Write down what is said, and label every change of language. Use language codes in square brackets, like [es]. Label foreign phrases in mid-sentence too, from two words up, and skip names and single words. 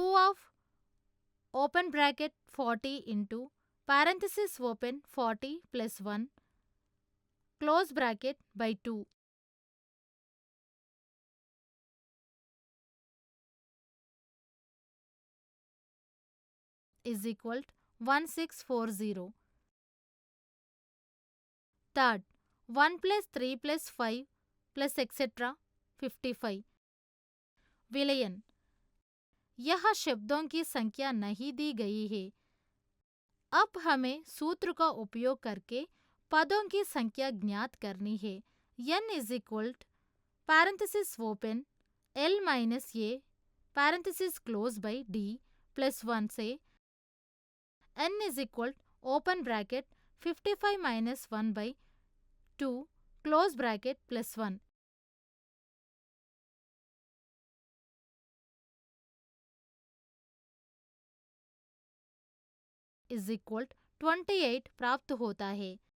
[en] of open bracket 40 into parenthesis open 40 plus 1 close bracket by 2 is equal 1640। Third 1 plus 3 plus 5 plus etc. [hi] 55 विलयन यह शब्दों की संख्या नहीं दी गई है। अब हमें सूत्र का उपयोग करके पदों की संख्या ज्ञात करनी है। [en] n is equal parenthesis open l minus a parenthesis close by d plus 1 से n is equal open bracket 55 minus 1 by 2 close bracket plus 1 is equal 28 [hi] प्राप्त होता है।